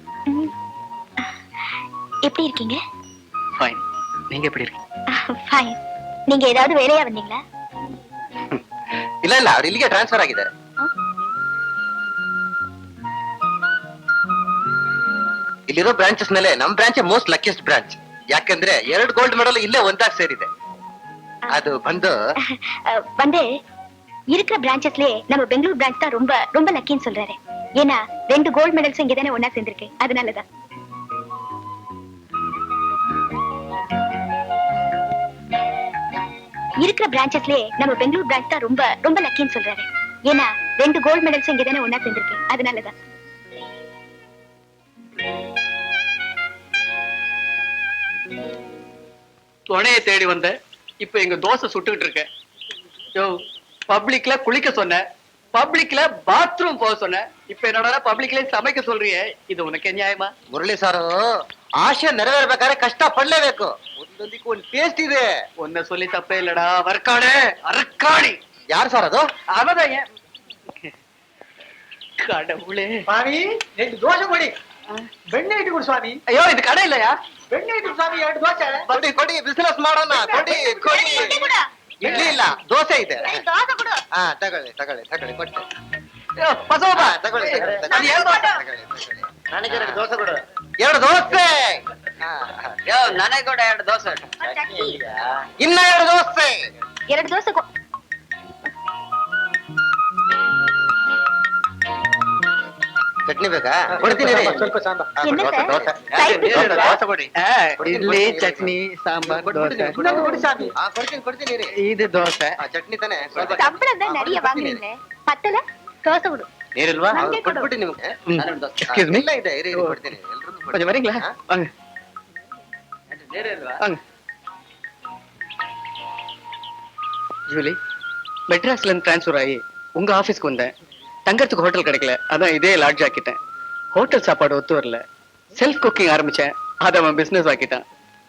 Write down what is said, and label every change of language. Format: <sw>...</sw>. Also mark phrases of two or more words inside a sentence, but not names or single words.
<ta>எப்படி இருக்கீங்க? ஃபைன். நீங்க எப்படி இருக்கீங்க? ஃபைன். நீங்க ஏதாவது வேலையா வந்தீங்களா?</ta> <kn>ಇಲ್ಲ ಇಲ್ಲ, ಅವ್ರು ಇಲ್ಲಿಗೆ ಟ್ರಾನ್ಸ್ಫರ್ ಆಗಿದ್ದಾರೆ. ಇಲ್ಲಿರೋ ಬ್ರಾಂಚಸ್ ಮೇಲೆ ನಮ್ ಬ್ರಾಂಚ್</kn> <en>most luckiest branch.</en> <kn>ಯಾಕಂದ್ರೆ 2 ಗೋಲ್ಡ್ ಮೆಡಲ್ ಇಲ್ಲೇ ಒಂದಾಗಿ ಸೇರಿದೆ. ಅದು ಬಂದು</kn> <ta>வந்து இருக்கிற பிரான்ச்சஸ்லயே நம்ம பெங்களூர் பிரான்ச் தான் ரொம்ப ரொம்ப லக்கின்னு சொல்றாரு. ஏன்னா 2 கோல்ட் மெடல்ஸ் இங்க தானே ஒண்ணா சேர்ந்திருக்கு, அதனாலதான். இருக்கிற பிரான்ச்சஸ்லயே நம்ம பெங்களூர் பிரான்ச் தான் ரொம்ப ரொம்ப லக்கின்னு சொல்றாரு. ஏன்னா 2 கோல்ட் மெடல்ஸ் இங்க தானே ஒண்ணா சேர்ந்திருக்கு, அதனாலதான். துணையை தேடி வந்த, இப்ப எங்க தோசை சுட்டுக்கிட்டு இருக்கேன். யோ, பப்ளிக்ல குளிக்க சொன்ன, பப்ளிக்ல பாத்ரூம் போக சொன்ன, இப்ப என்னடா பப்ளிக்ல சமைக்க சொல்றியே, இது உனக்கு நியாயமா?</ta> <kn>ಮುರಳಿ ಸಾರು, ಆಶೆ ನೆರವೇರ್ಬೇಕಾದ್ರೆ ಕಷ್ಟ ಪಡ್ಲೇಬೇಕು. ಒಂದೊಂದಿಕ್ಕೂ ಒಂದು ಟೇಸ್ಟ್ ಇದೆ.</kn> <ta>ஒன்ன சொல்லி தப்பே இல்லடா, வர்க்காடு அரக்காணி.</ta> <kn>ಯಾರು ಸಾರ್ ಅದು?</kn> <ta>அவதான் ஏன் கடவுளே.</ta> <kn>ಸ್ವಾಮಿ 2 ದೋಸೆ ಕೊಡಿ, ಬೆಣ್ಣೆ ಇಟ್ಟುಕೊಡು ಸ್ವಾಮಿ.</kn> <ta>ஐயோ, இது கடை இல்லையா?</ta> <kn>ಬೆಣ್ಣೆ ಇಟ್ಟು ಸ್ವಾಮಿ 2 ದೋಸೆ. ಕೊಡಿ ಕೊಡಿ, ಬಿಸಿನೆಸ್ ಮಾಡೋಣ. ಕೊಡಿ ಕೊಡಿ. ಇಡ್ಲಿ ಇಲ್ಲ, ದೋಸೆ ಇದೆ. ಹಾ, ತಗೊಳ್ಳಿ ತಗೊಳ್ಳಿ ತಗೊಳ್ಳಿ, ಕೊಟ್ಟೆ.</kn> <ta>ஐயோ, பசவப்பா.</ta> <kn>ತಗೊಳ್ಳಿ ತಗೊಳ್ಳಿ,</kn> <ta>அது</ta> <kn>ತಗೊಳ್ಳಿ.</kn> <ta>ஏன் தோசை?</ta> <kn>ತಗೊಳ್ಳಿ, ತಗೊಳ್ಳಿ. ನನಗೆ 2 ದೋಸೆ ಕೊಡು. 2 ದೋಸೆ.</kn> <ta>யோ, ನನಗೆ கூட 2 தோசை.</ta> <kn>ಇನ್ನ 2 ದೋಸೆ.</kn> <ta>2 தோசை</ta> <kn>ಚಟ್ನಿ ಬೇಕಾ? ಕೊಡ್ತೀನಿ ರೀ. ಸ್ವಲ್ಪ ಸಾಂಬಾರ್.</kn> <ta>என்ன</ta> <kn>ದೋಸೆ</kn> <ta>சார்?</ta> <kn>ದೋಸೆ.</kn> <en>side dish</en> <kn>ಎರಡು ದೋಸೆ ಕೊಡಿ.</kn> <ta>இட்லி, சட்னி, சாம்பார், தோசை.</ta> <kn>ಇನ್ನೊಂದು ಕೊಡಿ ಸ್ವಾಮಿ. ಹಾ, ಕೊಡ್ತೀನಿ ರೀ.</kn> <ta>இது தோசை.</ta> <kn>ಚಟ್ನಿ ತಾನೆ?</kn> <ta>சம்பளம் தான் நிறைய வாங்குறீங்க, பத்தல தோசை கொடு.</ta> <kn>ನೀರಿಲ್ವಾ? ನಂಗೆ ಕೊಡು. ಕೊಟ್ಬಿಟ್ಟು ನಿಮ್ಗೆ.</kn> <en>Excuse me.</en> <kn>ಇಲ್ಲ ಇದೆ, ಇರಿ ಇರಿ, ಕೊಡ್ತೀನಿ. ಎಲ್ರಿಗೂ ಕೊಡ್ತೀನಿ.</kn> <ta>கொஞ்சம் வரீங்களா?</ta> <kn>ಹಾ?</kn> <ta>வாங்க வாங்க. ஜூலி, மெட்ராஸ்ல இருந்து டிரான்ஸ்ஃபர் ஆகி உங்க ஆபீஸ்க்கு வந்தேன். தங்கறதுக்கு ஹோட்டல் கிடைக்கல, அதான் இதே லாட்ஜ் ஆக்கிட்டேன். ஹோட்டல் சாப்பாடு ஒத்து வரல,</ta> <en>self cooking</en> <ta>ஆரம்பிச்சேன், அதை அவன் பிசினஸ் ஆக்கிட்டான்.</ta>